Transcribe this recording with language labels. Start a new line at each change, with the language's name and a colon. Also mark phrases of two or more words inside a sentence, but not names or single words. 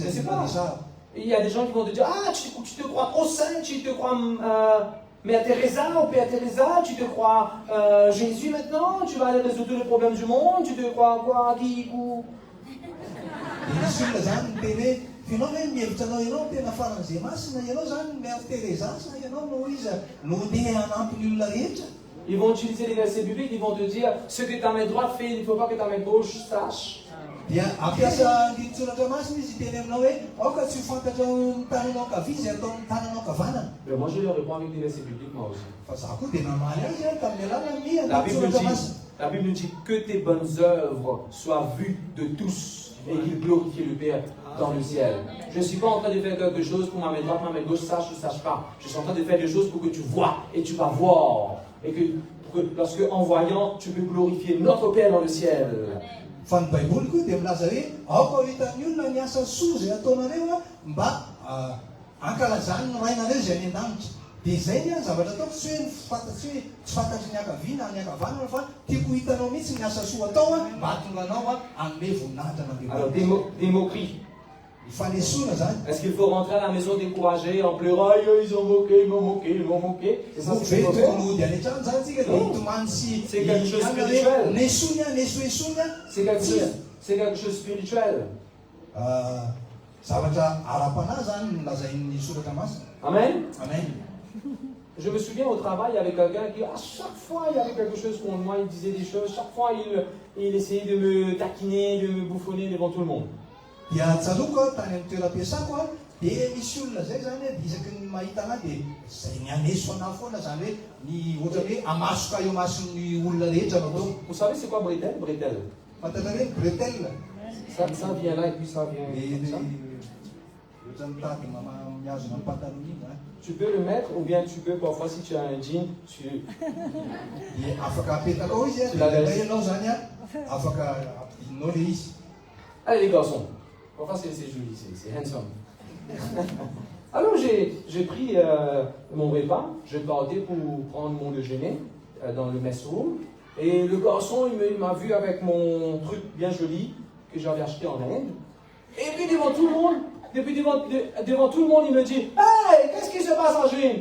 French: Je sais
Malagasy: ny
French: pas.
Malagasy: manesara.
French: Il y a des gens qui vont te dire, ah, tu te crois trop saint, tu te crois Mère Teresa ou Père Teresa, tu te crois Jésus maintenant, tu vas aller résoudre tous les problèmes du monde, tu te crois quoi, qui, où.
Malagasy: Dia nisy olona zany miteny hoe ianao hoe mihevitra anao ianao tena faran'izay masina ianao zany Mère Teresa sa ianao no izy no ndeha hanampy ny olona rehetra.
French: Ils vont utiliser les versets bibliques, ils vont te dire, ce que ta main droite fait, il ne faut pas que ta main gauche sache.
Malagasy: Dia ampiasa ny tsoratra masina izy teny aminao hoe aoka tsy fantatra ny tananao ankavia izay atao ny tananao ankavanana.
French: Mais moi je leur réponds avec des versets bibliques moi aussi.
Malagasy: Fa za koa dia namaly azy a tamin'ny alalany
French: La
Malagasy: ny
French: Bible
Malagasy: tsoratra
French: dit,
Malagasy: masina.
French: la Bible dit que tes bonnes œuvres soient vues de tous et qu'ils glorifient le Père dans le ciel. Je ne suis pas en train de faire quelque chose pour ma main droite, ma main gauche sache ou sache pas. Je suis en train de faire des choses pour que tu vois et tu vas voir. Et que lorsque en voyant, tu peux glorifier notre Père dans le ciel.
Malagasy: Fa ny baiboly koa dia milaza hoe aoka hitan'ny olona ny asa soa zay ataonareo a mba ankalazany no rainareo zay any an-danitra. Dia izay ny zavatra ataoko tsy hoe fantatsy hoe tsy fantatry ny akaviana ny akavanana fa tiako hitanao mihitsy ny asa soa atao a mba hatonga anao a hanome voninahitra
French: Alors
Malagasy: n'Andriamanitra.
French: des moqueries.
Malagasy: Fanesoana zany.
French: Est-ce qu'il faut rentrer à la maison découragé en pleurant, aïe, ils ont moqué, ils m'ont moqué, ils m'ont moqué? C'est ça ce qu'il faut faire?
Malagasy: Tokony hody any an-trano zany tsika dia hitomany sy
French: C'est quelque chose
Malagasy: hiana hoe
French: spirituel.
Malagasy: nesoiny a nesoesoiny a.
French: C'est quelque chose de spirituel.
Malagasy: Zavatra ara-panahy zany no lazain'ny soratra masina. Amen. Amen.
French: Je me souviens au travail, il y avait quelqu'un qui, à chaque fois, il y avait quelque chose contre moi, il disait des choses, chaque fois, il essayait de me taquiner, de me bouffonner devant tout le monde.
Malagasy: Dia tsaloko a tany amin'ny toeram-piasako a dia misy olona zay zany a dia isaky ny mahita anahy dia zay ny aneso anahy foana zany hoe ny ohatra hoe amasoka eo mason'ny olona rehetra no atao.
French: Vous savez c'est quoi bretelle? Bretelle.
Malagasy: Fantatra hoe bretelle.
French: Ça vient là et puis ça vient comme ça.
Malagasy: Ohatra mitady miazona amin'ny pataloha iny zany.
French: Tu peux le mettre ou bien tu peux parfois si tu as un jean,
Malagasy: Dia afaka apetaka ao izy a dia ianao zany a afaka ampidininao le izy.
French: Allez les garçons, parfois c'est joli, c'est handsome. Alors j'ai pris mon repas, je partais pour prendre mon déjeuner dans le mess room et le garçon il m'a vu avec mon truc bien joli que j'avais acheté en Inde et puis devant tout le monde, devant tout le monde il me dit « Hey, qu'est-ce qui se passe en Chine?